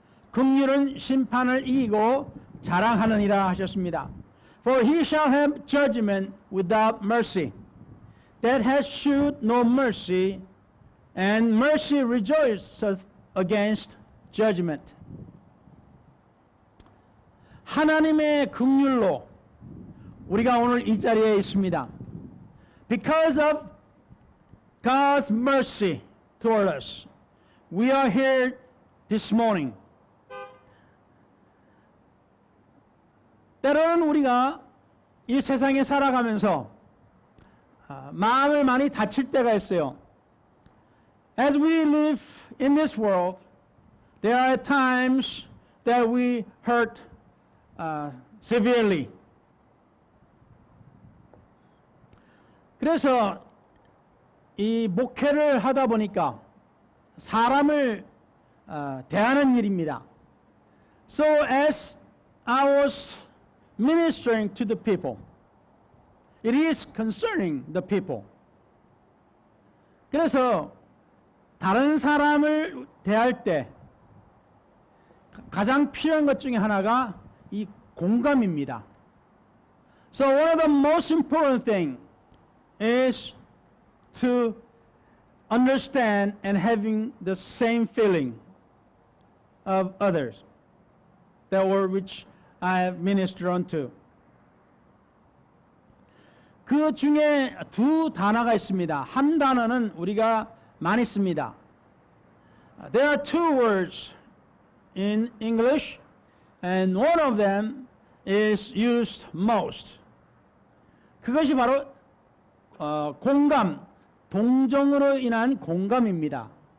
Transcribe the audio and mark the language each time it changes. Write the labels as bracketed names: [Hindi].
[Korean] 긍휼은 심판을 이기고 자랑하느니라 하셨습니다. [English] For he shall have judgment without mercy, that has shewed no mercy, and mercy rejoiceth against judgment. [Korean] 하나님의 긍휼로 우리가 오늘 이 자리에 있습니다. [English] Because of God's mercy toward us, we are here this morning. [Korean] 때로는 우리가 이 세상에 살아가면서 마음을 많이 다칠 때가 있어요. [English] As we live in this world, there are times that we hurt severely. [Korean] 그래서 이 목회를 하다 보니까 사람을 대하는 일입니다. [English] So as I was ministering to the people, it is concerning the people. [Korean] 그래서 다른 사람을 대할 때 가장 필요한 것 중에 하나가 이 공감입니다. [English] So one of the most important thing is to understand and having the same feeling of others that were which I have ministered unto. [Korean] 그 중에 두 단어가 있습니다. 한 단어는 우리가 많이 씁니다. [English] There are two words in English, and one of them is used most. [Korean] 그것이 바로 공감, 동정으로 인한 공감입니다.